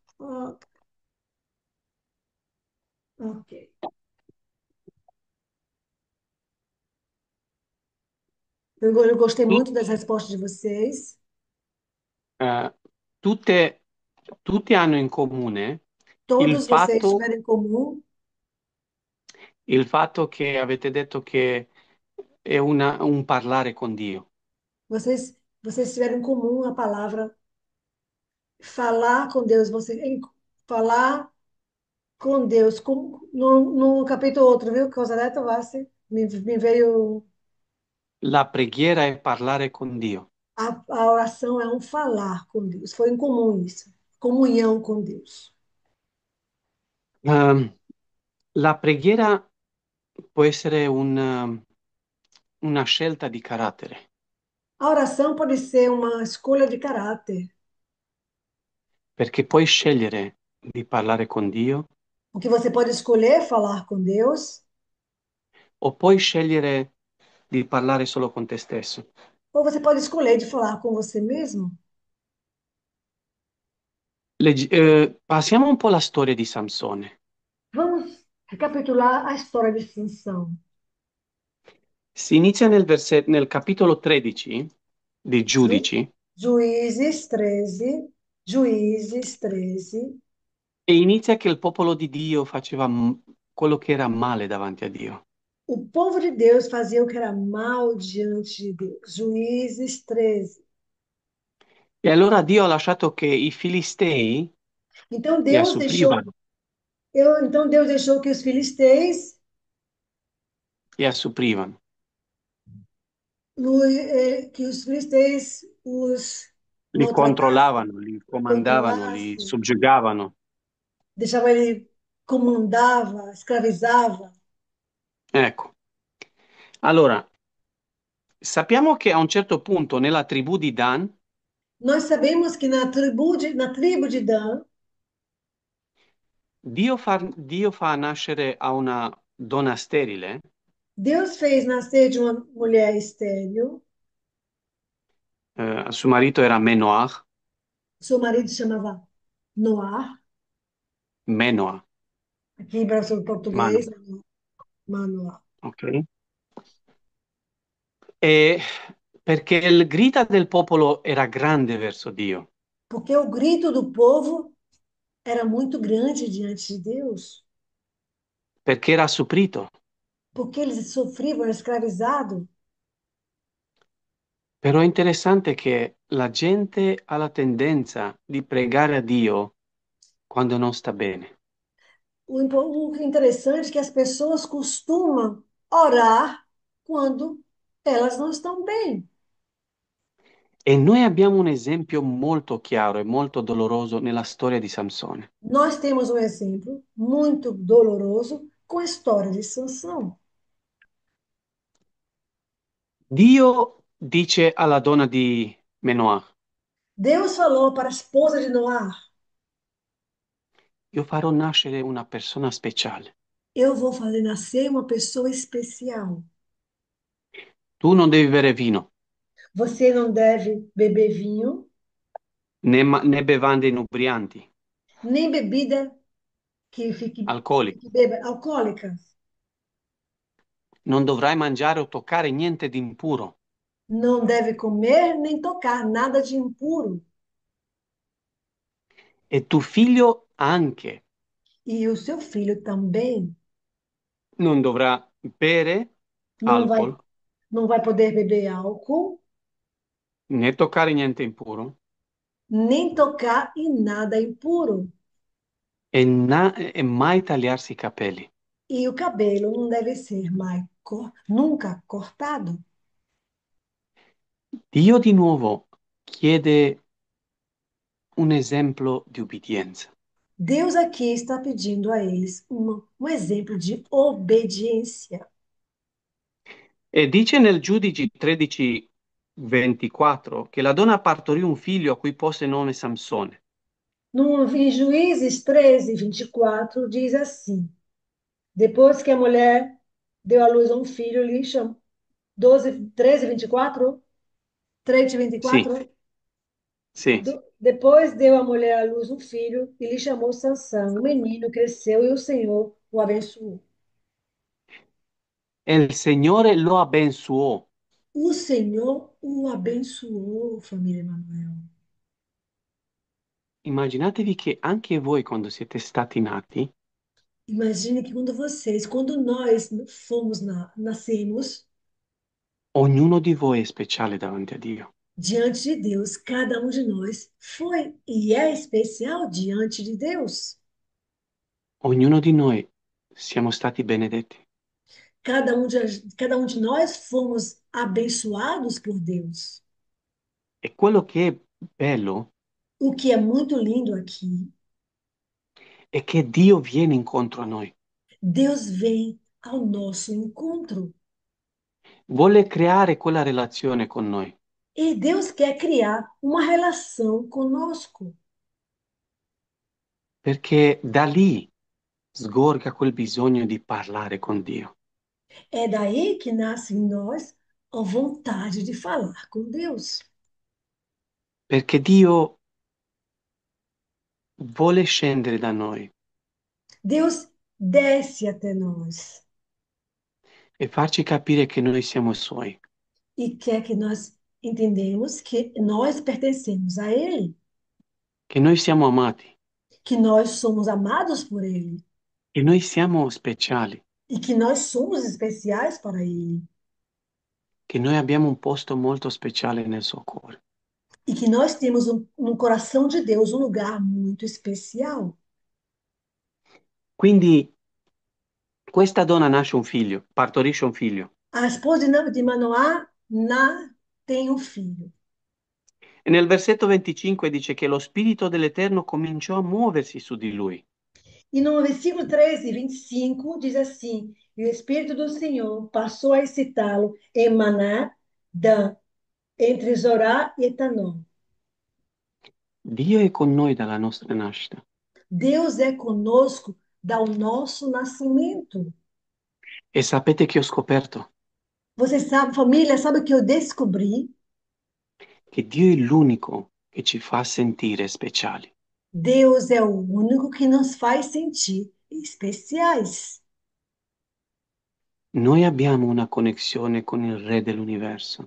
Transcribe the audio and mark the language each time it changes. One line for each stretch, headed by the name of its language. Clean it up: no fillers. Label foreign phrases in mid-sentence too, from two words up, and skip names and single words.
Portuguese: Ah, ok. Eu gostei
Italian: Tut-
Portuguese: muito das respostas de vocês.
Italian: eh, tutte, tutti hanno in comune il
Portuguese: Todos vocês
Italian: fatto,
Portuguese: tiveram em comum,
Italian: il fatto che avete detto che è un parlare con Dio.
Portuguese: vocês tiveram em comum a palavra falar com Deus. Falar com Deus. No capítulo outro, viu?
Italian: Cosa detto, Vassi?
Portuguese: Me veio.
Italian: La preghiera è parlare con Dio.
Portuguese: A oração é um falar com Deus. Foi em comum isso. Comunhão com Deus.
Italian: Ehm, la preghiera può essere una scelta di carattere,
Portuguese: A oração pode ser uma escolha de caráter,
Italian: perché puoi scegliere di parlare con Dio
Portuguese: porque você pode escolher falar com Deus,
Italian: o puoi scegliere di parlare solo con te stesso.
Portuguese: ou você pode escolher de falar com você mesmo.
Italian: Passiamo un po' la storia di Samsone.
Portuguese: Vamos recapitular a história de Sansão.
Italian: Si inizia nel capitolo 13 dei
Portuguese: Ju-
Italian: Giudici
Portuguese: Juízes 13, Juízes 13.
Italian: e inizia che il popolo di Dio faceva quello che era male davanti a Dio.
Portuguese: O povo de Deus fazia o que era mal diante de Deus. Juízes 13.
Italian: E allora Dio ha lasciato che i Filistei
Portuguese: Então
Italian: li
Portuguese: Deus deixou,
Italian: assuprivano,
Portuguese: então Deus deixou que os filisteus,
Italian: li assuprivano,
Portuguese: que os filisteus os
Italian: li
Portuguese: maltratassem,
Italian: controllavano, li comandavano, li
Portuguese: controlassem,
Italian: soggiogavano.
Portuguese: deixava ele comandava, escravizava.
Italian: Ecco, allora sappiamo che a un certo punto nella tribù di Dan
Portuguese: Nós sabemos que na tribo de Dan,
Italian: Dio fa nascere a una donna sterile,
Portuguese: Deus fez nascer de uma mulher estéril.
Italian: suo marito era Menoach,
Portuguese: Seu marido se chamava Noar, Menoa, aqui em Brasil Mano, português, Manoá. ok?
Italian: E perché il grida del popolo era grande verso Dio,
Portuguese: Porque o grito do povo era muito grande diante de Deus,
Italian: perché era supplito.
Portuguese: porque eles sofriam, eram escravizados.
Italian: Però è interessante che la gente ha la tendenza di pregare a Dio quando non sta bene.
Portuguese: O interessante é que as pessoas costumam orar quando elas não estão bem.
Italian: E noi abbiamo un esempio molto chiaro e molto doloroso nella storia di Samsone.
Portuguese: Nós temos um exemplo muito doloroso com a história de Sansão.
Italian: Dio dice alla donna di Manoah,
Portuguese: Deus falou para a esposa de Noar:
Italian: io farò nascere una persona speciale.
Portuguese: eu vou fazer nascer uma pessoa especial.
Italian: Tu non devi bere vino,
Portuguese: Você não deve beber vinho,
Italian: né bevande inebrianti,
Portuguese: nem bebida que
Italian: alcoliche.
Portuguese: beba alcoólica.
Italian: Non dovrai mangiare o toccare niente di impuro.
Portuguese: Não deve comer nem tocar nada de impuro.
Italian: E tuo figlio anche
Portuguese: E o seu filho também
Italian: non dovrà bere
Portuguese: não vai,
Italian: alcol,
Portuguese: não vai poder beber álcool,
Italian: né toccare niente impuro,
Portuguese: nem tocar em nada impuro.
Italian: e mai tagliarsi i capelli.
Portuguese: E o cabelo não deve ser mais nunca cortado.
Italian: Dio di nuovo chiede un esempio di ubbidienza.
Portuguese: Deus aqui está pedindo a eles um exemplo de obediência.
Italian: E dice nel Giudici 13:24 che la donna partorì un figlio a cui pose nome Samsone.
Portuguese: No, em Juízes 13, 24, diz assim: depois que a mulher deu à luz a um filho, lhe chamou. 12, 13, 24? 13,
Italian: Sì, 24? sì.
Portuguese: Depois deu a mulher à luz um filho e lhe chamou Sansão. O menino cresceu e o Senhor o abençoou.
Italian: El Signore lo abençoò.
Portuguese: O Senhor o abençoou, família Emanuel.
Italian: Immaginatevi che anche voi, quando siete stati nati,
Portuguese: Imagine que quando nós nascemos
Italian: ognuno di voi è speciale davanti a Dio.
Portuguese: diante de Deus, cada um de nós foi e é especial diante de Deus.
Italian: Ognuno di noi siamo stati benedetti.
Portuguese: Cada um de nós fomos abençoados por Deus.
Italian: E quello che è bello
Portuguese: O que é muito lindo aqui,
Italian: è che Dio viene incontro a noi.
Portuguese: Deus vem ao nosso encontro.
Italian: Vuole creare quella relazione con noi,
Portuguese: E Deus quer criar uma relação conosco.
Italian: perché da lì sgorga quel bisogno di parlare con Dio.
Portuguese: É daí que nasce em nós a vontade de falar com Deus.
Italian: Perché Dio vuole scendere da noi
Portuguese: Deus desce até nós
Italian: e farci capire che noi siamo Suoi,
Portuguese: e quer que nós entendemos que nós pertencemos a Ele,
Italian: che noi siamo amati,
Portuguese: que nós somos amados por Ele
Italian: che noi siamo speciali,
Portuguese: e que nós somos especiais para Ele
Italian: che noi abbiamo un posto molto speciale nel suo cuore.
Portuguese: e que nós temos no coração de Deus um lugar muito especial.
Italian: Quindi questa donna nasce un figlio, partorisce un figlio.
Portuguese: A esposa de Manoá tem um filho.
Italian: E nel versetto 25 dice che lo spirito dell'Eterno cominciò a muoversi su di lui.
Portuguese: E no versículo 13 e 25 diz assim: E o Espírito do Senhor passou a excitá-lo em Maná, Dan, entre Zorá e Etanó.
Italian: Dio è con noi dalla nostra nascita.
Portuguese: Deus é conosco do nosso nascimento.
Italian: E sapete che ho scoperto?
Portuguese: Você sabe, família, sabe o que eu descobri?
Italian: Che Dio è l'unico che ci fa sentire speciali.
Portuguese: Deus é o único que nos faz sentir especiais.
Italian: Noi abbiamo una connessione con il Re dell'universo.